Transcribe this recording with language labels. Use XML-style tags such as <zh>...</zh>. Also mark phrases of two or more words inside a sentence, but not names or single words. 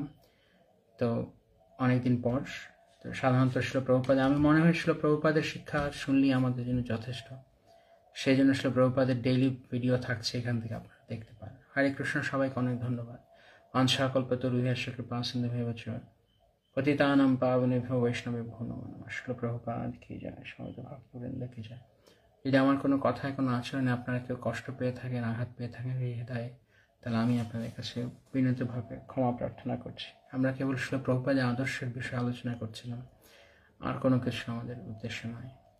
<bn>তো অনেকদিন পর তো সাধারণত শিল প্রভুপাদ, আমি মনে হয় শিল প্রভুপাদের শিক্ষা শুনলেই আমাদের জন্য যথেষ্ট। সেই জন্য শিল প্রভুপাদের ডেইলি ভিডিও থাকছে, এখান থেকে আপনারা দেখতে পারেন। হরে কৃষ্ণ, সবাইকে অনেক ধন্যবাদ।</bn> <sa>অংশাকল্পতরুভ্যশ্চ কৃপা সিন্ধুভ্যেব চ পতিতানাং পাবনেভ্যো বৈষ্ণবেভ্যো নমো নমঃ।</sa> <bn>শিল প্রভুপাদ কি যায়, সমবেত ভক্তবৃন্দ কি যায়। যদি আমার কোনো কথায়, কোনো আচরণে আপনারা কেউ কষ্ট পেয়ে থাকেন, আঘাত পেয়ে থাকেন হৃদয়ে, তাহলে আমি আপনাদের কাছে বিনীতভাবে ক্ষমা প্রার্থনা করছি। আমরা কেবল শিল প্রভুপাদের আদর্শের বিষয়ে আলোচনা করছিলাম, আর কোনো কিছু আমাদের উদ্দেশ্য নয়।</bn>